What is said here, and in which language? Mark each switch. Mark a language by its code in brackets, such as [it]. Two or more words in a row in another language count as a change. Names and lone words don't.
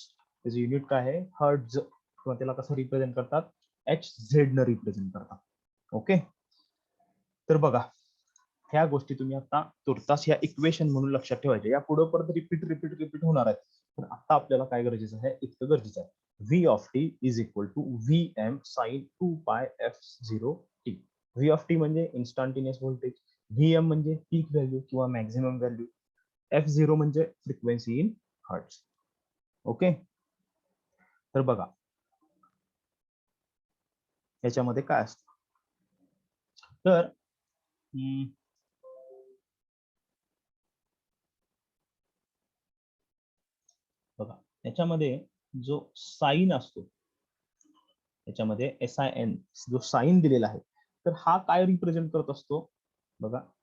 [mr] त्याचं युनिट काय आहे, हर्ट्ज, किंवा त्याला कसं रिप्रेझेंट करतात, HZ न रिप्रेझेंट करतात. ओके. तर बघा, ह्या गोष्टी तुम्ही आता तुर्तास ह्या इक्वेशन म्हणून लक्षात ठेवायचे. या पुढे परत रिपीट होणार आहेत. पण आता आपल्याला काय गरजेचं आहे, इतकं गरजेचं आहे, [en] V of t is equal to VM sin 2 pi F0 t. V of t [mr] म्हणजे [en] instantaneous voltage, [mr] VM म्हणजे [en] peak value [mr] किंवा [en] maximum value, [mr] F0 म्हणजे [en] frequency in hertz. [mr] ओके. तर बघा याच्यामध्ये काय असतं, तर बघा याच्यामध्ये जो साइन असतो, याच्यामध्ये SIN जो साइन दिलेला आहे, तर हा काय रिप्रेझेंट करत असतो, बघा